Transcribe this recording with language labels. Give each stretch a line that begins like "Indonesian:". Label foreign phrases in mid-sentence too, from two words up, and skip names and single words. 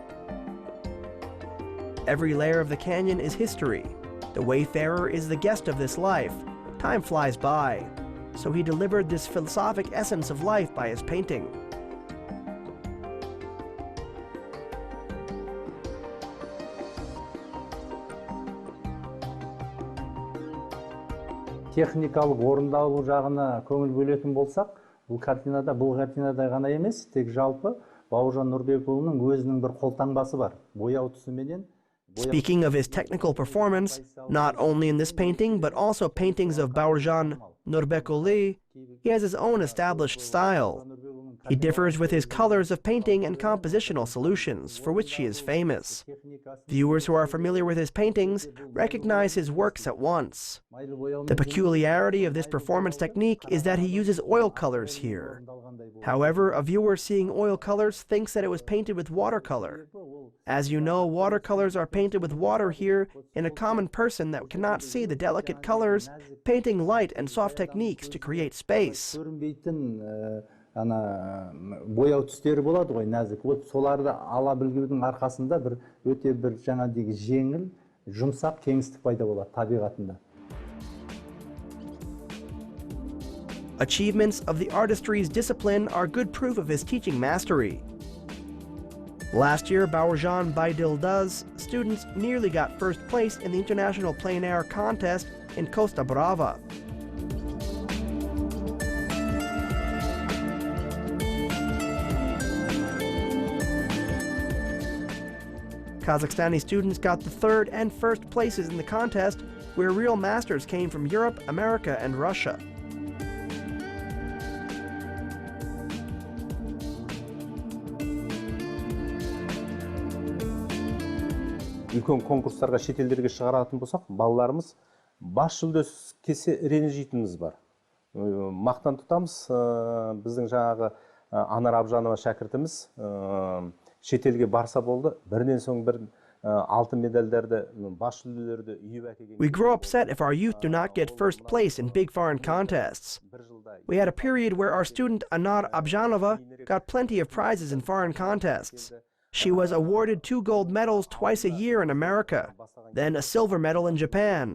English: Every layer of the canyon is history. The wayfarer is the guest of this life. Time flies by. So he delivered this philosophic essence of life by his painting.
Kazakh: Техникалық орындалу жағына көңіл бөлетін болсақ, бұл картинада ғана емес, тек жалпы Bauyrzhan Nurbekul'un өзінің бір қолтаңбасы бар. Бояу түсіменен.
English: Speaking of his technical performance, not only in this painting, but also paintings of Bauyrzhan Baidilda, he has his own established style. He differs with his colors of painting and compositional solutions, for which he is famous. Viewers who are familiar with his paintings recognize his works at once. The peculiarity of this performance technique is that he uses oil colors here. However, a viewer seeing oil colors thinks that it was painted with watercolor. As you know, watercolors are painted with water here, and a common person that cannot see the delicate colors, painting light and soft techniques to create space.
Kazakh: Бояу түстері болады ғой, нәзік. Вот соларды ала білгеннің арқасында өте бір жаңағы жеңіл, жұмсақ кеңістік пайда болады табиғатында.
English: Achievements of the artistry's discipline are good proof of his teaching mastery. Last year, Bauyrzhan Baidilda's students nearly got first place in the International Plein Air contest in Costa Brava. Kazakhstani students got the third and first places in the contest, where real masters came from Europe, America, and Russia.
Kazakh: Үлкен конкурстарға шетелдерге шығаратын болсақ, балаларымыз бас жүлде келсе ренжитініміз бар. Мақтан тұтамыз, біздің жаңағы Анар Абжанова шәкіртіміз шетелге барса болды, бірінен соң бір алтын медальдерді, бас жүлделерді үйіп әкелген.
English: We grow upset if our youth do not get first place in big foreign contests. We had a period where our student Anar Abjanova got plenty of prizes in foreign contests. She was awarded 2 gold medals twice a year in America, then a silver medal in Japan.